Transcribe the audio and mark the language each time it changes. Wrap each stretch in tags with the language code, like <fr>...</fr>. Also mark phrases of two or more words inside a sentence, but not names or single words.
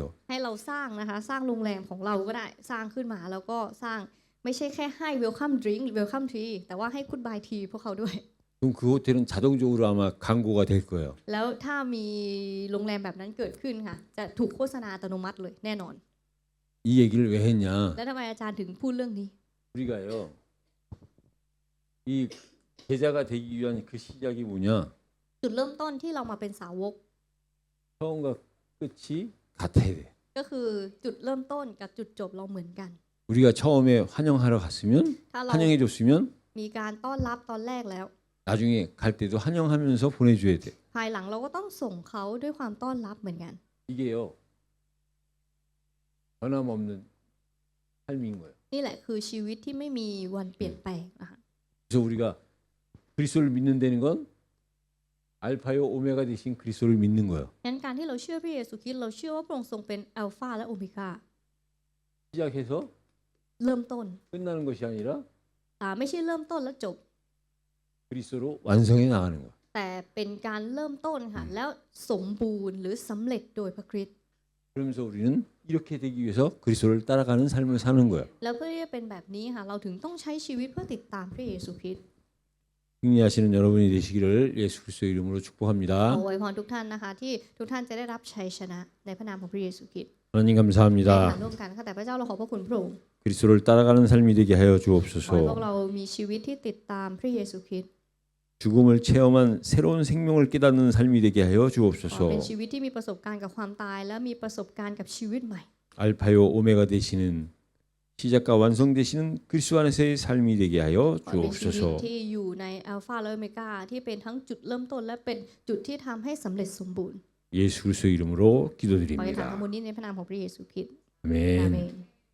<th>ให้เราสร้างนะคะสร้างโรงแรมของเราก็ได้สร้างขึ้นมาแล้วก็สร้างไม่ใช่แค่ให้</th> <en>Welcome drink Welcome tea</en> <th>แต่ว่าให้</th> <en>Goodbye tea</en> <th>พวกเขาด้วย</th> <ko>그럼 그 호텔은 자동적으로 아마 광고가 될 거예요.</ko> <th>แล้วถ้ามีโรงแรมแบบนั้นเกิดขึ้นค่ะจะถูกโฆษณาอัตโนมัติเลยแน่นอน</th> <ko>이 얘기를 왜 했냐?</ko> <th>แล้วทำไมอาจารย์ถึงพูดเรื่องนี้</th> <ko>우리가요. 이 제자가 되기 위한 그 시작이 뭐냐?</ko> <th>จุดเริ่มต้นที่เรามาเป็นสาวก</th> <ko>처음과 끝이 같아야 돼.</ko> <th>ก็คือจุดเริ่มต้นกับจุดจบเราเหมือนกัน</th> <ko>우리가 처음에 환영하러 갔으면</ko> <th>ถ้าเรา</th> <ko>환영해 줬으면</ko> <th>มีการต้อนรับตอนแรกแล้ว</th> <ko>나중에 갈 때도 환영하면서 보내줘야 돼.</ko> <th>ภายหลังเราก็ต้องส่งเขาด้วยความต้อนรับเหมือนกัน</th> <ko>이게요. 변함없는 삶인 거예요.</ko> <th>นี่แหละคือชีวิตที่ไม่มีวันเปลี่ยนแปลงนะคะ</th> <ko>그래서 우리가 그리스도를 믿는다는 건 알파요 오메가 되신 그리스도를 믿는 거예요.</ko> <th>งั้นการที่เราเชื่อพระเยซูคริสต์เราเชื่อว่าพระองค์ทรงเป็นอัลฟาและโอเมก้า</th> <ko>시작해서</ko> <th>เริ่มต้น</th> <ko>끝나는 것이 아니라</ko> <th>ไม่ใช่เริ่มต้นแล้วจบ</th> <ko>그리스도로 완성해 나가는 거예요.</ko> <th>แต่เป็นการเริ่มต้นค่ะแล้วสมบูรณ์หรือสำเร็จโดยพระคริสต์</th> <ko>그러면서 우리는 이렇게 되기 위해서 그리스도를 따라가는 삶을 사는 거예요.</ko> <th>แล้วเพื่อที่จะเป็นแบบนี้ค่ะเราถึงต้องใช้ชีวิตเพื่อติดตามพระเยซูคริสต์</th> <ko>승리하시는 여러분이 되시기를 예수 그리스도의 이름으로</ko> <th>ขอ</th> <ko>축복합니다.</ko> <th>อวยพรทุกท่านนะคะที่ทุกท่านจะได้รับชัยชนะในพระนามของพระเยซูคริสต์</th> <ko>하나님</ko> <th>ในฐาน</th> <ko>감사합니다.</ko> <th>ร่วมกันค่ะแต่พระเจ้าเราขอบพระคุณพระองค์</th> <ko>그리스도를 따라가는 삶이 되게 하여</ko> <th>ขอให้พวก</th> <ko>주옵소서.</ko> <th>เรามีชีวิตที่ติดตามพระเยซูคริสต์</th> <ko>죽음을 체험한 새로운 생명을 깨닫는 삶이 되게 하여</ko> <th>ขอ</th> <ko>주옵소서.</ko> <th>เป็นชีวิตที่มีประสบการณ์กับความตายและมีประสบการณ์กับชีวิตใหม่</th> <ko>알파요 오메가 되시는 시작과 완성 되시는 그리스도 안에서의 삶이 되게 하여</ko> <th>ขอเป็นชีวิต</th> <ko>주옵소서.</ko> <th>ที่อยู่ในอัลฟาและโอเมก้าที่เป็นทั้งจุดเริ่มต้นและเป็นจุดที่ทำให้สำเร็จสมบูรณ์</th> <ko>예수 그리스도 이름으로</ko> <th>ขอให้ถาม</th> <ko>기도드립니다.</ko> <th>ทั้งหมดนี้ในพระนามของพระเยซูคริสต์</th> <ko>아멘.</ko> <th>อาเมน</th>